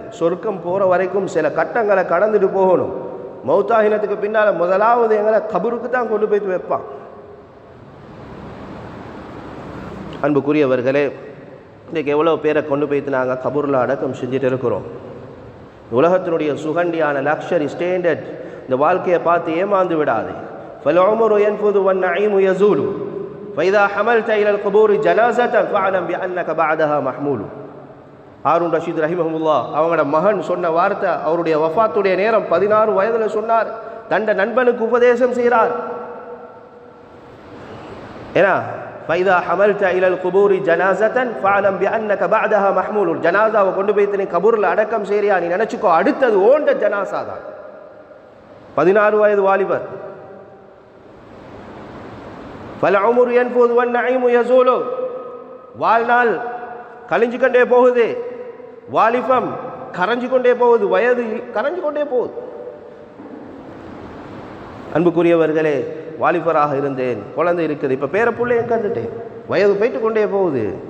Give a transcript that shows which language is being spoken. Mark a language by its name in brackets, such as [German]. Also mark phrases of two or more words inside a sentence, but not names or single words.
[Tamil] சொர்க்கம் போகிற வரைக்கும் சில கட்டங்களை கடந்துட்டு போகணும். மௌத்தாகினத்துக்கு பின்னால் முதலாவது எங்களை கபூருக்கு தான் கொண்டு போய்த்து வைப்பான். அன்புக்குரியவர்களே, இன்றைக்கு எவ்வளோ பேரை கொண்டு போய்த்து நாங்கள் கபூரில் அடக்கம் செஞ்சுட்டு இருக்கிறோம். உலகத்தினுடைய சுகண்டியான [English] luxury standard [Tamil] இந்த வாழ்க்கையை பார்த்து ஏமாந்து விடாது. [Arabic] فالعمر ينفذ والنعيم يزول فإذا حملت إلى القبور جنازة فاعلم بأنك بعدها محمول. [Tamil] ஹாரூன் ரஷீத் ரஹிமஹுல்லாஹ் அவங்களோட மகன் சொன்ன வார்த்தை, அவருடைய வஃபாத்துடைய நேரம் 16 வயதில் சொன்னார். தண்ட நண்பனுக்கு உபதேசம் செய்கிறார். [Arabic] ஏன்னா فإذا حملت إلى القبور جنازة فاعلم بأنك بعدها محمول. [Tamil] ஜனாசாவை கொண்டு போய் நீ கபூரில் அடக்கம் செய்றியா, நீ நினச்சிக்கோ அடுத்தது ஓண்ட ஜனாசா தான். 16 வயது வாலிபர். [Arabic] فالعمر ينفذ والنعيم يزول. [Tamil] வாழ்நாள் கழிஞ்சு கொண்டே போகுது, வாலிபம் கரைஞ்சு கொண்டே போகுது, வயது கரைஞ்சு கொண்டே போகுது. அன்புக்குரியவர்களே, வாலிபராக இருந்தேன், குழந்தை இருக்குது, இப்போ பேர பிள்ளையும் கண்டுட்டேன், வயது போயிட்டு கொண்டே போகுது.